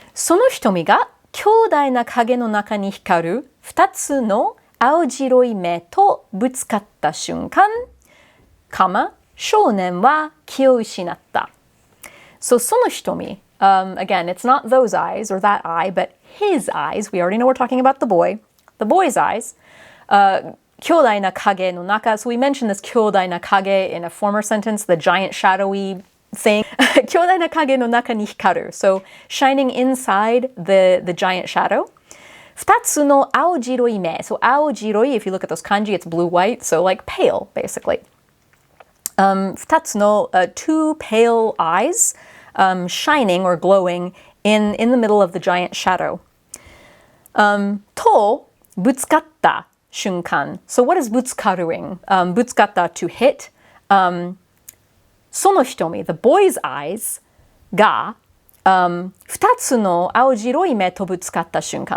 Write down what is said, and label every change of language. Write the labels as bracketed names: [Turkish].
[Japanese] その瞳が強大な影の中に光る2つの青白い目とぶつかった瞬間、少年は気を失った。 [English] So [Japanese] その瞳, [English] again, it's not those eyes or that eye, but his eyes. We already know we're talking about the boy. The boy's eyes. [Japanese] 強大な影の中. [English] So we mentioned this [Japanese] 強大な影 [English] in a former sentence, the giant shadowy thing. [Japanese] 強大な影の中に光る. [English] So shining inside the giant shadow. [Japanese] 2つの青白い目. [English] So [Japanese] 青白い, [English] if you look at those kanji, it's blue-white, so like pale, basically. [Japanese] 2つの, [English] two pale eyes, shining or glowing in the middle of the giant shadow. [Japanese] とぶつかった瞬間. [English] So what is [Japanese] ぶつかるing? ぶつかった [English] to hit. [Japanese] その瞳, [English] the boy's eyes [Japanese] が、2つの青白い目とぶつかった瞬間.